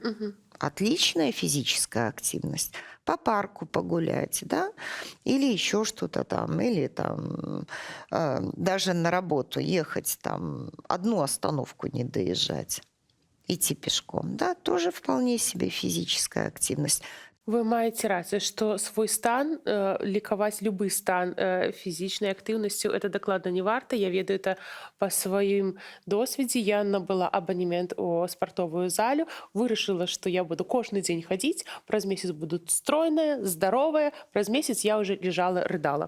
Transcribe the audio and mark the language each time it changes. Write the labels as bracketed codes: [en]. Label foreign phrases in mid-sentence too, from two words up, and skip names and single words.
[ru] Отличная физическая активность. По парку погулять, да? Или еще что-то там, или там даже на работу ехать, там одну остановку не доезжать, идти пешком, да? Тоже вполне себе физическая активность. [be] Вы маеце рацыю, што свой стан, лікаваць любы стан фізічнай актыўнасцю, это дакладна не варта. Я ведаю это па сваім досведзе. Я набыла абанемент у спартовую залю, вырашыла, што я буду кожны дзень хадзіць, праз месяц буду стройная, здаровая, праз месяц я ўжо ляжала, рыдала.